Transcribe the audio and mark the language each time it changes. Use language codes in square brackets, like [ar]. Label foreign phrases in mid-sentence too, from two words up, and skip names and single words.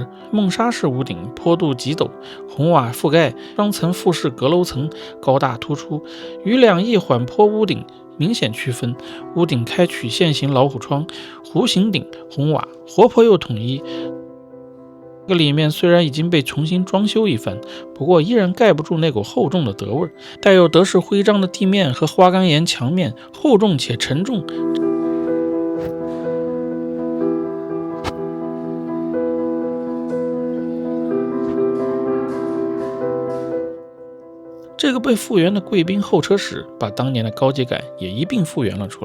[zh] 孟沙式屋頂坡度极陡，紅瓦覆蓋，雙層複式閣樓層高大突出，與兩翼緩坡屋頂明顯區分。屋頂開曲線型老虎窗，弧形頂，紅瓦，活潑又統一。這個裡面雖然已經被重新裝修一番，不過依然蓋不住那股厚重的德味。帶有德式徽章的地面和花崗岩牆面厚重且沉重，这个被復原的貴賓候車室把當年的高級感也一併復原了出來。